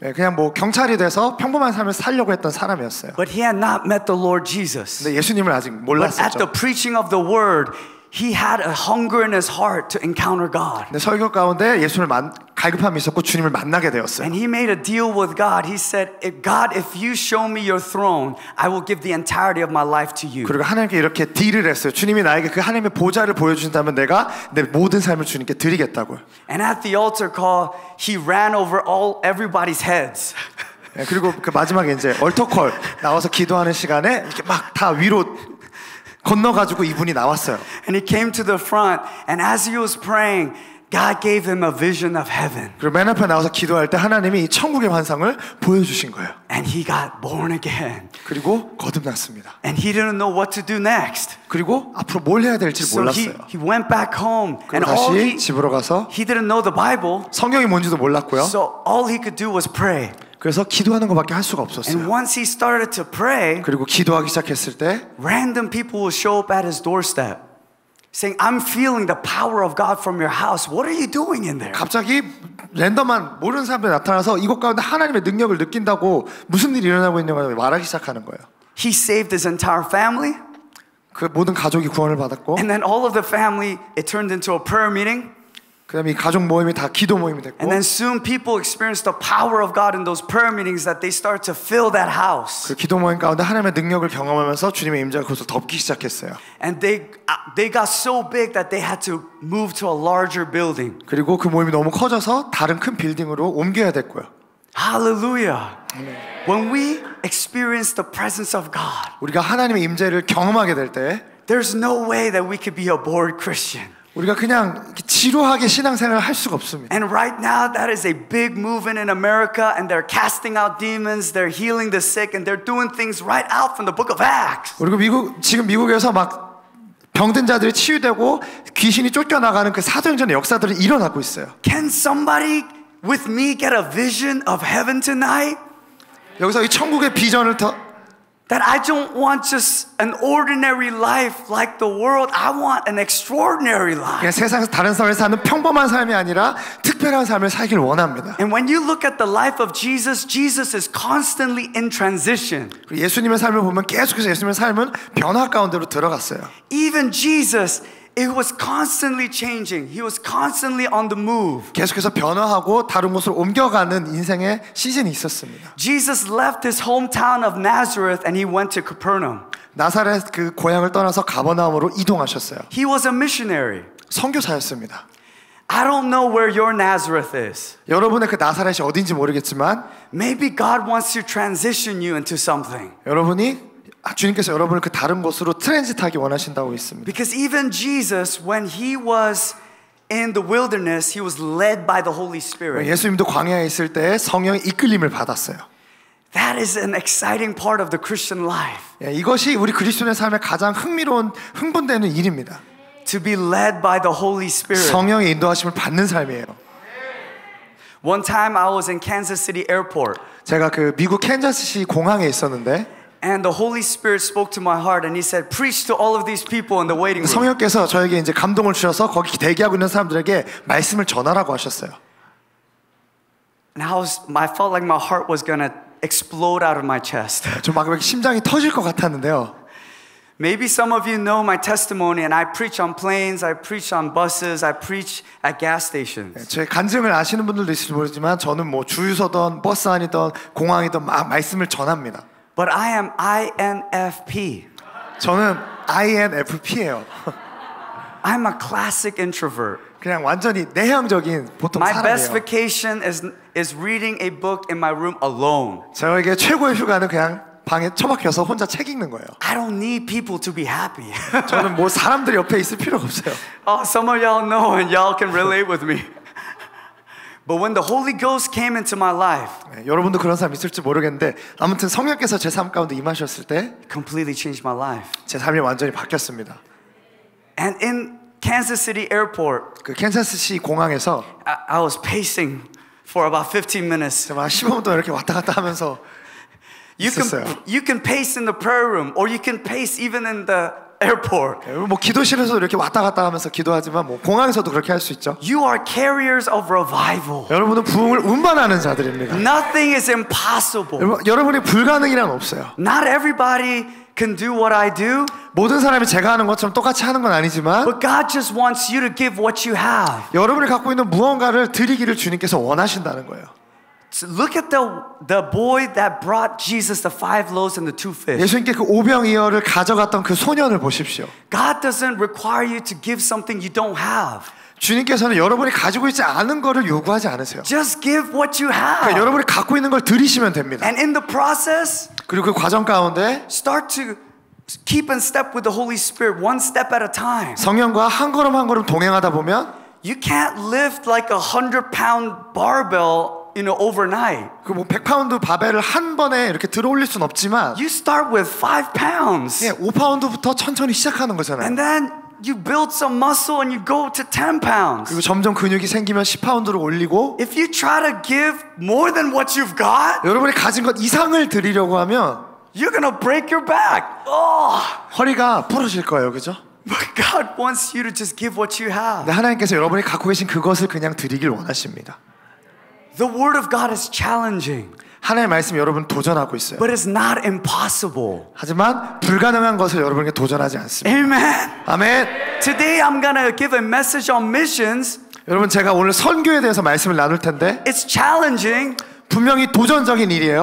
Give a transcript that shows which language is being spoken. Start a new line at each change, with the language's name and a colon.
Korean: 그냥 뭐 경찰이 돼서 평범한 삶을 살려고 했던 사람이었어요.
English: But he had not met the Lord Jesus.
Korean: 근데 예수님을 아직
English: But at the
Korean: 몰랐었죠.
English: preaching of the word, he had a hunger in his heart to encounter God.
Korean: 근데 설교 가운데 예수를 갈급함이 있었고 주님을 만나게 되었어요.
English: And he made a deal with God. He said, God, if you show me your throne, I will give the entirety of my life to you.
Korean: 그리고 하나님께 이렇게 딜을 했어요. 주님이 나에게 그 하나님의 보좌를 보여주신다면 내가 내 모든 삶을 주님께 드리겠다고요.
English: And at the altar call, he ran over everybody's heads.
Korean: 그리고 그 마지막에 이제 얼터콜 나와서 기도하는 시간에 이렇게 막 다 위로 건너가지고 이분이 나왔어요.
English: And he came to the front, and as he was praying, God gave him a vision of heaven.
Korean: 그리고 맨 앞에 나와서 기도할 때 하나님이 이 천국의 환상을 보여주신 거예요.
English: And he got born again.
Korean: 그리고 거듭났습니다.
English: And he didn't know what to do next.
Korean: 그리고 앞으로 뭘 해야 될지
English: So
Korean: 몰랐어요.
English: he went back home, and
Korean: 그리고
English: all
Korean: 다시 집으로 가서
English: he didn't know the Bible.
Korean: 성경이 뭔지도 몰랐고요.
English: So all he could do was pray.
Korean: 그래서 기도하는 것밖에 할 수가
English: And
Korean: 없었어요.
English: once he started to pray,
Korean: 그리고 기도하기 시작했을 때
English: random people will show up at his doorstep saying, I'm feeling the power of God from your house. What are you doing in there?
Korean: 갑자기 랜덤한 모르는 사람들이 나타나서 이곳 가운데 하나님의 능력을 느낀다고 무슨 일이 일어나고 있는가 말하기 시작하는 거예요.
English: He saved his entire family.
Korean: 그 모든 가족이 구원을 받았고
English: And then all of the family, it turned into a prayer meeting.
Korean: 그다음에 이 가족 모임이 다 기도 모임이 됐고
English: And then soon people experienced the power of God in those prayer meetings that they start to fill that house.
Korean: 그 기도 모임 가운데 하나님의 능력을 경험하면서 주님의 임재가 그것을 덮기 시작했어요.
English: And they got so big that they had to move to a larger building.
Korean: 그리고 그 모임이 너무 커져서 다른 큰 빌딩으로 옮겨야 됐고요.
English: Hallelujah. When we experience the presence of God,
Korean: 우리가 하나님의 임재를 경험하게 될 때
English: there's no way that we could be a bored Christian.
Korean: 우리가 그냥 지루하게 신앙생활을 할 수가 없습니다.
English: And right now, that is a big movement in America, and they're casting out demons, they're healing the sick, and they're doing things right out from the book of Acts.
Korean: 그리고 지금 미국에서 막 병든 자들이 치유되고 귀신이 쫓겨나가는 그 사도행전의 역사들이 일어나고 있어요.
English: Can somebody with me get a vision of heaven tonight?
Korean: 여기서 이 천국의 비전을
English: That I don't want just an ordinary life like the world. I want an extraordinary life.
Korean: 그냥 세상에서 다른 삶을 사는 평범한 삶이 아니라 특별한 삶을 살길 원합니다.
English: And when you look at the life of Jesus, Jesus is constantly in transition.
Korean: 예수님의 삶을 보면 계속해서 예수님의 삶은 변화 가운데로 들어갔어요.
English: Even Jesus, it was constantly changing. He was constantly on the move.
Korean: 계속해서 변화하고 다른 곳으로 옮겨가는 인생의 시즌이 있었습니다.
English: Jesus left his hometown of Nazareth and he went to Capernaum.
Korean: 나사렛 그 고향을 떠나서 가버나움으로 이동하셨어요.
English: He was a missionary.
Korean: 선교사였습니다.
English: I don't know where your Nazareth is.
Korean: 여러분의 그 나사렛이 어딘지 모르겠지만
English: Maybe God wants to transition you into something.
Korean: 여러분이 주님께서 여러분을 그 다른 곳으로 트랜짓하기 원하신다고 있습니다.
English: Because even Jesus, when he was in the wilderness, he was led by the Holy Spirit.
Korean: 예수님도 광야에 있을 때 성령의 이끌림을 받았어요.
English: That is an exciting part of the Christian life.
Korean: 이것이 우리 그리스도인의 삶의 가장 흥분되는 일입니다.
English: To be led by the Holy Spirit.
Korean: 성령의 인도하심을 받는 삶이에요.
English: One time I was in Kansas City Airport.
Korean: 제가 그 미국 캔자스시 공항에 있었는데
English: And the Holy Spirit spoke to my heart and he said, preach to all of these people in the waiting room.
Korean: 성령께서 저에게 이제 감동을 주셔서 거기 대기하고 있는 사람들에게 말씀을 전하라고 하셨어요.
English: And I felt like my heart was gonna explode out of my chest.
Korean: 좀 막 심장이 터질 것 같았는데요.
English: Maybe some of you know my testimony, and I preach on planes, I preach on buses, I preach at gas stations.
Korean: 제 간증을 아시는 분들도 있을지 모르지만 저는 뭐 주유소든 버스 안이든 공항이든 막 말씀을 전합니다.
English: But I am INFP.
Korean: 저는 INFP예요.
English: I'm a classic introvert.
Korean: 그냥 완전히 내향적인 보통
English: My best
Korean: 사람이에요.
English: vacation is reading a book in my room alone.
Korean: 저에게 최고의 휴가는 그냥 방에 처박혀서 혼자 책 읽는 거예요.
English: I don't need people to be happy.
Korean: 저는 뭐 사람들이 옆에 있을 필요가 없어요.
English: Oh, some of y'all know and y'all can relate with me. But when the Holy Ghost came into my life,
Korean: 네, 여러분도 그런 사람 있을지 모르겠는데 아무튼 성령께서 제 삶 가운데 임하셨을 때
English: it completely changed my life.
Korean: 제 삶이 완전히 바뀌었습니다.
English: And in Kansas City Airport,
Korean: 그 캔자스시 공항에서
English: I was pacing for about 15 minutes.
Korean: 제가 15분 동안 이렇게 왔다 갔다 하면서 있었어요.
English: You can pace in the prayer room, or you can pace even in the airport.
Korean: 뭐 기도실에서도 이렇게 왔다 갔다 하면서 기도하지만 뭐 공항에서도 그렇게 할 수 있죠.
English: You are carriers of revival.
Korean: 여러분은 부흥을 운반하는 자들입니다.
English: Nothing is impossible.
Korean: 여러분이 불가능이란 없어요.
English: Not everybody can do what I do,
Korean: 모든 사람이 제가 하는 것처럼 똑같이 하는 건 아니지만
English: but God just wants you to give what you have.
Korean: 여러분이 갖고 있는 무언가를 드리기를 주님께서 원하신다는 거예요.
English: So look at the boy that brought Jesus the 5 loaves and the 2 fish.
Korean: 예수님께 그 오병이어를 가져갔던 그 소년을 보십시오.
English: God doesn't require you to give something you don't have.
Korean: 주님께서는 여러분이 가지고 있지 않은 거를 요구하지 않으세요.
English: Just give what you have.
Korean: 그러니까 여러분이 갖고 있는 걸 드리시면 됩니다.
English: And in the process,
Korean: 그리고 그 과정 가운데
English: start to keep in step with the Holy Spirit, one step at a time.
Korean: 성령과 한 걸음 한 걸음 동행하다 보면
English: You can't lift like a 100-pound barbell, overnight.
Korean: 그 뭐 100파운드 바벨을 한 번에 이렇게 들어 올릴 수는 없지만
English: You start with 5 pounds.
Korean: 예, 5파운드부터 천천히 시작하는 거잖아요.
English: And then you build some muscle and you go to 10 pounds.
Korean: 그리고 점점 근육이 생기면 10파운드로 올리고
English: If you try to give more than what you've got,
Korean: 여러분이 가진 것 이상을 드리려고 하면
English: you're gonna break your back. Oh.
Korean: 허리가 부러질 거예요. 그죠?
English: But God wants you to just give what you have.
Korean: 근데 하나님께서 여러분이 갖고 계신 그것을 그냥 드리길 원하십니다.
English: The Word of God is challenging,
Korean: 하나님의 말씀 여러분 도전하고 있어요.
English: but it's not impossible.
Korean: 하지만 불가능한 것을 여러분에게 도전하지 않습니다.
English: Amen.
Korean: 아멘.
English: Today I'm gonna give a message on missions.
Korean: 여러분 제가 오늘 선교에 대해서 말씀을 나눌 텐데
English: It's challenging,
Korean: 분명히 도전적인 일이에요.